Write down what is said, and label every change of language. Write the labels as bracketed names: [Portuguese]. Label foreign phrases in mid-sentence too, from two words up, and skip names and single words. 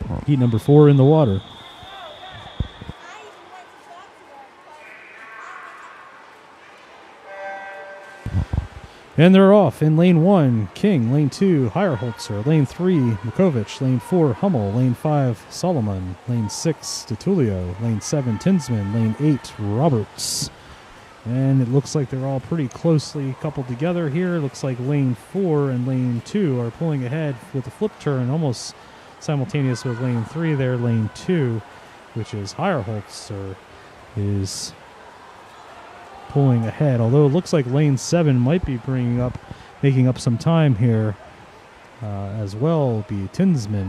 [English] Heat number 4 in the water. And they're off in lane 1, King. Lane 2, Heyerholzer. Lane 3, Makovich. Lane 4, Hummel. Lane 5, Solomon. Lane 6, DeTulio. Lane 7, Tinsman. Lane 8, Roberts. And it looks like they're all pretty closely coupled together here. Looks like lane 4 and lane 2 are pulling ahead with a flip turn, almost simultaneous with lane 3 there. Lane 2, which is Heyerholzer, is pulling ahead, although it looks like lane 7 might be making up some time here as well, will be Tinsman.